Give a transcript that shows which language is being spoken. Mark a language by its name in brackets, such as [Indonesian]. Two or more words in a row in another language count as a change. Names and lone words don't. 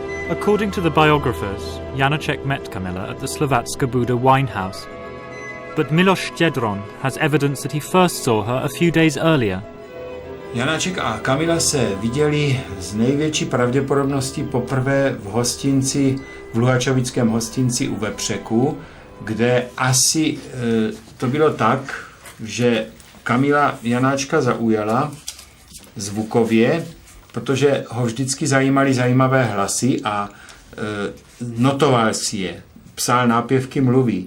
[English] According to the biographers, Janacek met Camilla at the Slovatska Buda wine house. But Miloš Štědron has evidence that he first saw her a few days earlier. [Czech] Janáček a Camila se viděli z největší pravděpodobností poprvé v Luhačovickém hostinci u Vepřeku, kde asi to bylo tak, že Camila Janáčka zaujala zvukově, protože ho vždycky zajímaly zajímavé hlasy a notoval si je, psal nápěvky mluví.